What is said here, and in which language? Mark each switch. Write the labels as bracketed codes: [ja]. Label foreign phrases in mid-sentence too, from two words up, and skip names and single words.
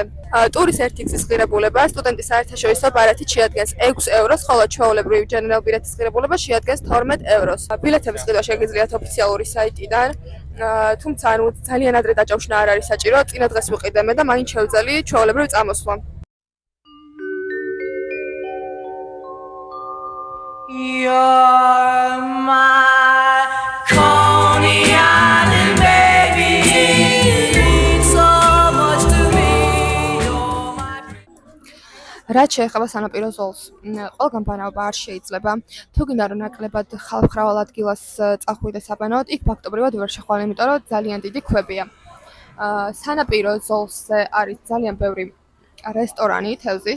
[ka] ტურის ერთი გზის ღირებულება სტუდენტის საერთაშორისო ბარათით შეადგენს 6 ევროს, ხოლო ჩვეულებრივი ჯენერალ ბილეთის ღირებულება შეადგენს 12 ევროს. ბილეთების ყიდვა შეგიძლიათ ოფიციალური საიტიდან, თუმცა ძალიან ადრე დაჯავშნა არ არის საჭირო, წინა დღეს ვიყიდემე და მაინც შევძელი ჩვეულებრივ წამოსვლა. [en] You're my Coney Island baby, mean so much to me. You're my. [ka] რაც შეეხება სანაპირო ზოლს, ყველგან ბანაობა არ შეიძლება. თუ გინდა რომ ნაკლებად ხალხმრავალ ადგილას წახვიდე საბანაოდ, იქ ფაქტობრივად ვერ შეხვალ, იმიტომ რომ ძალიან დიდი ქვებია. სანაპირო ზოლზე არის ძალიან ბევრი რესტორანი თევზის.